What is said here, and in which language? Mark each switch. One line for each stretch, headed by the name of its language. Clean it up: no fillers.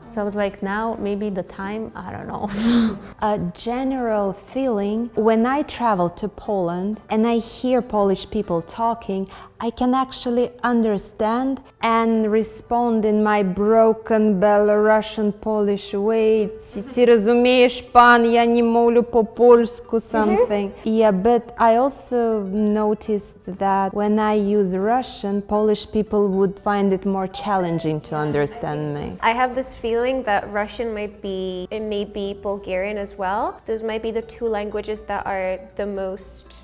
English: So I was like, now maybe the time, I don't know. A general feeling, when I travel to Poland and I hear Polish people talking, I can actually understand and respond in my broken Belarusian Polish way.
Ukrainian: Ти розумієш, пан, я не мовлю по-польську
English: something. Yeah, but I also noticed that when I use Russian, Polish people would find it more challenging to understand me. I have this feeling that Russian might be, it may be Bulgarian as well. Those might be the two languages that are the most